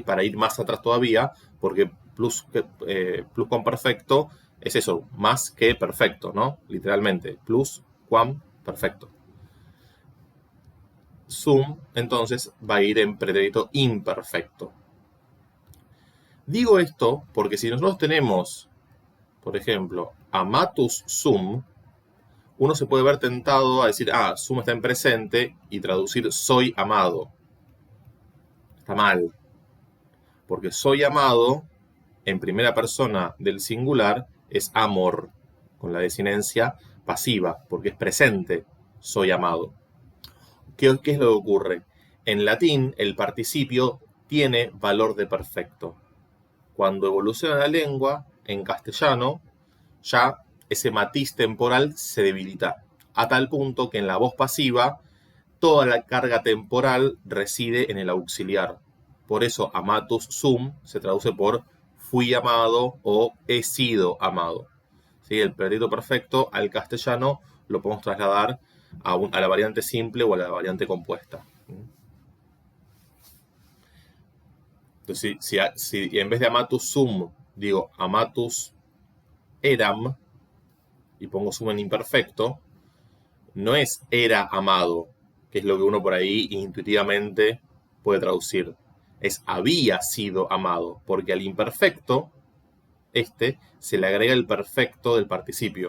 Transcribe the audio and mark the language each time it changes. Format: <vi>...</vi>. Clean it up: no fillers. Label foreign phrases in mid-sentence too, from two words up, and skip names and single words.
<es>Para ir más atrás todavía, porque pluscuamperfecto es eso, más que perfecto, ¿no? Literalmente, pluscuamperfecto. Sum, entonces, va a ir en pretérito imperfecto. Digo esto porque si nosotros tenemos, por ejemplo,</es> <la>amatus sum,</la> <es>uno se puede ver tentado a decir, sum está en presente y traducir soy amado. Está mal. Porque soy amado, en primera persona del singular, es amor, con la desinencia pasiva, porque es presente, soy amado. ¿Qué es lo que ocurre? En latín, el participio tiene valor de perfecto. cuando evoluciona la lengua, en castellano, ya ese matiz temporal se debilita, a tal punto que en la voz pasiva toda la carga temporal reside en el auxiliar. Por eso</es> <la>amatus sum</la> <es>se traduce por fui amado o he sido amado. ¿Sí? El pretérito perfecto al castellano lo podemos trasladar a la variante simple o a la variante compuesta. Entonces, si en vez de</es> <la>amatus sum</la> <es>digo</es> <la>amatus eram</la> <es>y pongo sum en imperfecto, no es era amado, que es lo que uno por ahí intuitivamente puede traducir. Es había sido amado, porque al imperfecto, se le agrega el perfecto del participio.</es>